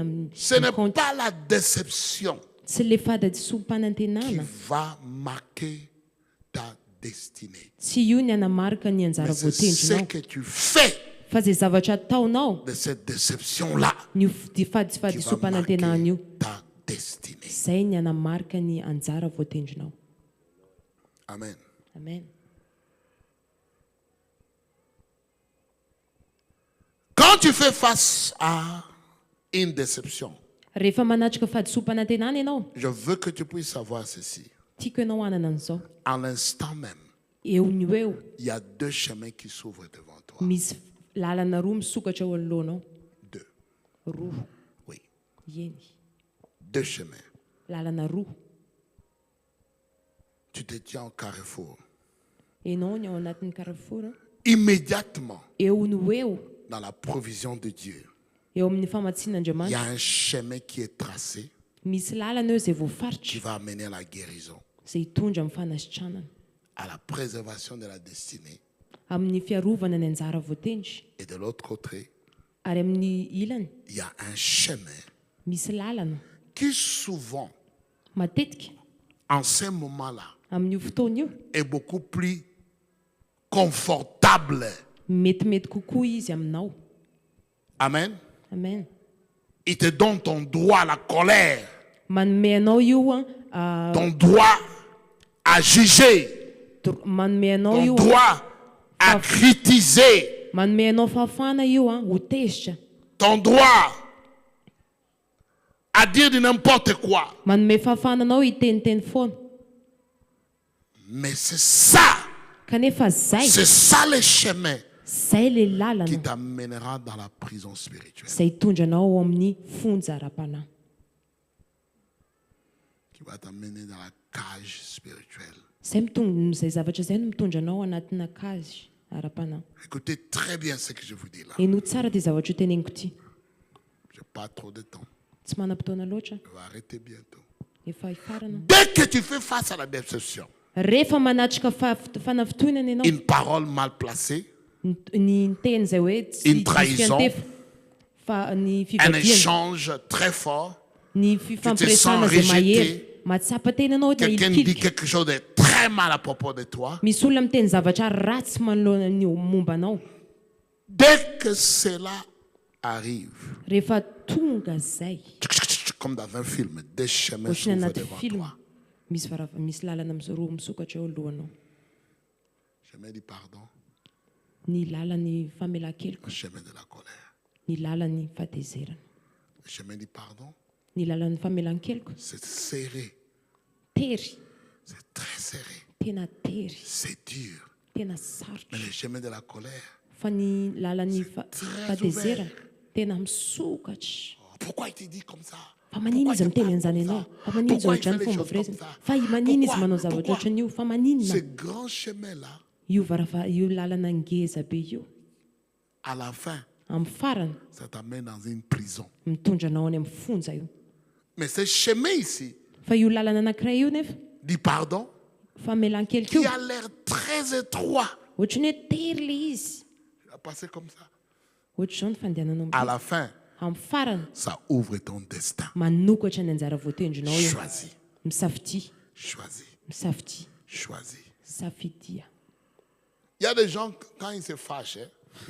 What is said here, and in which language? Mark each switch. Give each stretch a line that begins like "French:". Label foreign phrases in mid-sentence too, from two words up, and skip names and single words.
French: Ce n'est pas la déception
Malagasy: tsy le
French: qui
Malagasy: fahadisom-panantenana.
French: va marquer ta destinée.
Malagasy: Tsy io ny anamarika ny anjara
French: Mais c'est ce
Malagasy: voatendrinao.
French: que tu fais
Malagasy: Fa zay zavatra ataonao
French: de cette déception-là
Malagasy: ny
French: qui va
Malagasy: fahadisom-panantenana
French: marquer
Malagasy: io.
French: ta destinée.
Malagasy: Izay ny anamarika ny anjara voatendrinao.
French: Amen.
Malagasy: Amen.
French: Quand tu fais face à une déception,
Malagasy: rehefa manatrika fahadisom-panantenana ianao,
French: je veux que tu puisses savoir ceci.
Malagasy: tiako ianao hanana an'izao.
French: À l'instant même,
Malagasy: Eo ny eo,
French: il y a deux chemins qui s'ouvrent devant toi.
Malagasy: misy lalana roa misokatra eo anoloanao.
French: Deux.
Malagasy: Roa,
French: Oui,
Malagasy: eny.
French: deux chemins.
Malagasy: Lalana roa.
French: Tu te tiens au carrefour.
Malagasy: Ianao ny ao anatin'ny carrefour,
French: Immédiatement,
Malagasy: eo ny eo,
French: dans la provision de Dieu,
Malagasy: eo amin'ny
French: il y
Malagasy: famatsian'Andriamanitra,
French: a un chemin qui est tracé
Malagasy: misy lalana eo izay
French: qui
Malagasy: voafaritra,
French: va amener à la guérison,
Malagasy: izay hitondra amin'ny fanasitranana,
French: à la préservation de la destinée.
Malagasy: amin'ny fiarovana ny anjara voatendry.
French: Et de l'autre côté,
Malagasy: Ary amin'ny ilany,
French: il y a un chemin
Malagasy: misy lalana.
French: qui souvent,
Malagasy: Matetika,
French: en ce moment-là,
Malagasy: amin'io fotoana io,
French: est beaucoup plus confortable.
Malagasy: metimety kokoa izy aminao.
French: Amen.
Malagasy: Amen.
French: Il te donne ton droit à la colère,
Malagasy: Manome anao io
French: ton droit à juger,
Malagasy: manome anao
French: ton
Malagasy: io
French: droit à critiquer,
Malagasy: manome anao fahafana io ho tezitra,
French: ton droit à dire de n'importe quoi.
Malagasy: manome fahafana anao hiteniteny foana.
French: Mais c'est ça,
Malagasy: Kanefa zay
French: c'est ça le chemin
Malagasy: zay le
French: qui
Malagasy: lalana
French: t'amènera dans la prison spirituelle,
Malagasy: izay hitondra anao ao amin'ny fonjaram-panahy,
French: qui va t'amener dans la cage spirituelle.
Malagasy: Izay zavatra izay no mitondra anao anatina kazy ara-panahy.
French: Écoutez très bien ce que je vous dis là.
Malagasy: Eno tsara ty zavatra io teneniko ty.
French: Je n'ai pas trop de temps.
Malagasy: Tsy manam-potoana loatra,
French: Je vais arrêter bientôt.
Malagasy: efa hifarana.
French: Dès que tu fais face à la déception,
Malagasy: Rehefa manatrika fanafitohinana ianao,
French: une parole mal placée,
Malagasy: ny teny izay hoe
French: Une trahison.
Malagasy: fa ny
French: un
Malagasy: fivadiana,
French: échange très fort,
Malagasy: ny fifampiresana
French: sens
Malagasy: izay
French: rejeté.
Malagasy: mahery, mahatsapa teny anao na
French: quelqu'un dit
Malagasy: ilikilika.
French: quelque chose de très mal à propos de toi,
Malagasy: Misy olona miteny zavatra ratsy manoloana ny momba anao.
French: dès que cela arrive,
Malagasy: Rehefa tonga zay,
French: comme dans un film, des chemins
Malagasy: ohatrany
French: s'ouvrent
Malagasy: anaty
French: devant
Malagasy: film,
French: toi.
Malagasy: misy lalana roa misokatra eo alohanao.
French: Chemin du pardon,
Malagasy: Ny lalany famelan-keloka,
French: le chemin de la colère.
Malagasy: ny lalany fahatezerana.
French: Le chemin du pardon,
Malagasy: Ny lalany famelan-keloka
French: c'est serré,
Malagasy: tery,
French: c'est très serré,
Malagasy: tena tery,
French: c'est dur.
Malagasy: tena
French: Mais
Malagasy: sarotra.
French: le chemin de la colère,
Malagasy: Fa ny lalany
French: très
Malagasy: fahatezerana
French: ouvert.
Malagasy: tena misokatra.
French: oh, pourquoi il te dit comme ça?
Malagasy: Fa manino
French: Pourquoi
Malagasy: izy
French: il te
Malagasy: miteny
French: parle
Malagasy: an'izany
French: comme
Malagasy: ianao?
French: ça?
Malagasy: Fa manino izy
French: Pourquoi il
Malagasy: ohatrany
French: fait les
Malagasy: fomba
French: choses
Malagasy: firesiny?
French: comme ça?
Malagasy: Fa manino izy
French: Pourquoi?
Malagasy: manao zavatra
French: Pourquoi?
Malagasy: ohatran'io? Fa maninona?
French: Ce grand chemin-là,
Malagasy: Io lalana ngeza be io,
French: à la fin,
Malagasy: amin'ny farany
French: ça t'amène dans une prison.
Malagasy: mitondra anao any amin'ny fonja io.
French: Mais ce chemin ici,
Malagasy: Fa io lalana anankiray io nefa
French: du pardon,
Malagasy: famelan-keloka
French: qui
Malagasy: io,
French: a l'air très étroit,
Malagasy: ohatrany hoe tery le izy,
French: il va passer comme ça.
Malagasy: ohatr'izao ny fandehananao
French: À
Malagasy: amin'ny
French: la fin,
Malagasy: amin'ny farany
French: ça ouvre ton destin.
Malagasy: manokatra ny anjara voatendrinao io.
French: Choisis,
Malagasy: Misafity,
French: choisis,
Malagasy: misafity,
French: choisis.
Malagasy: safidia.
French: Il y a des gens, quand ils se fâchent, hein,